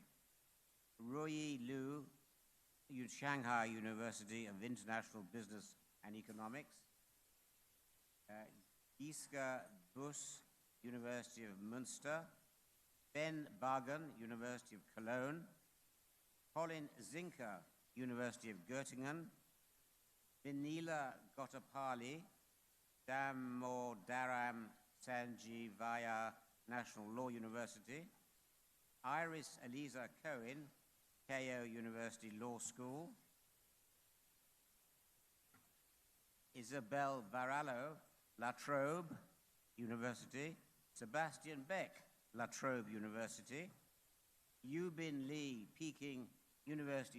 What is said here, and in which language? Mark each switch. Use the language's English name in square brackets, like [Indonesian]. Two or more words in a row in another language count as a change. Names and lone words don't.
[English] Ruyi Liu, Shanghai University of International Business and Economics. Giska Bus, University of Münster. Ben Bargen, University of Cologne. Colin Zinker, University of Göttingen. Vinila Gottapalli, Damodaram Sanjeevaya National Law University, Iris Eliza Cohen, Keio University Law School, Isabel Varallo, La Trobe University, Sebastian Beck, La Trobe University, Yubin Lee, Peking University